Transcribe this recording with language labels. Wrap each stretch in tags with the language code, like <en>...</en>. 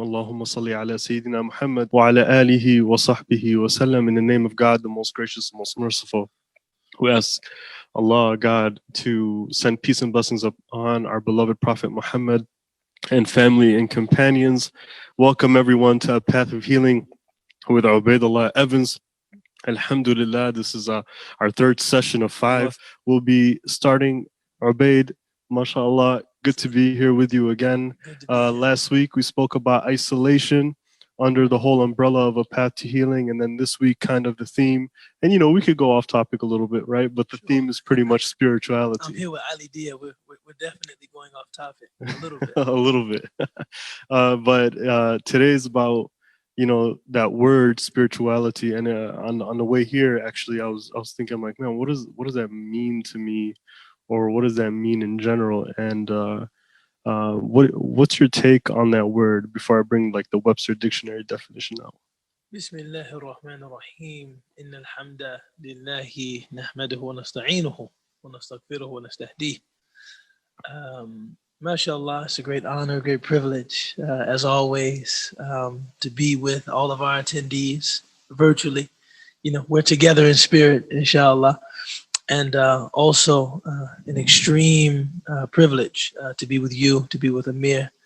<ar>اللهم صل على سيدنا Muhammad وعلى آله وصحبه وسلم.</ar> <en>In the name of God, the most gracious, most merciful. We ask Allah, God, to send peace and blessings upon our beloved Prophet Muhammad and family and companions. Welcome everyone to A Path of Healing with Ubaidullah Evans. Alhamdulillah, this is our third session of 5. We'll be starting Ubaid, mashallah. Good to be here with you again. Last week we spoke about isolation under the whole umbrella of A Path to Healing, and then this week kind of the theme. And we could go off topic a little bit, right? But the theme is pretty much spirituality. I'm here with Ali Dia. We're definitely going off topic a little bit. A little bit. But today is about that word spirituality, and on the way here, actually, I was thinking, I'm like, man, what does that mean to me, or what does that mean in general? And what's your take on that word before I bring like the Webster dictionary definition out?</en> <ar>بسم الله الرحمن الرحيم إن الحمد لله نحمده ونستعينه ونستغفره ونستهديه.</ar> <en>MashaAllah, it's a great honor, great privilege, as always, to be with all of our attendees virtually. We're together in spirit, inshallah. And also an extreme privilege to be with you, to be with Amir.</en>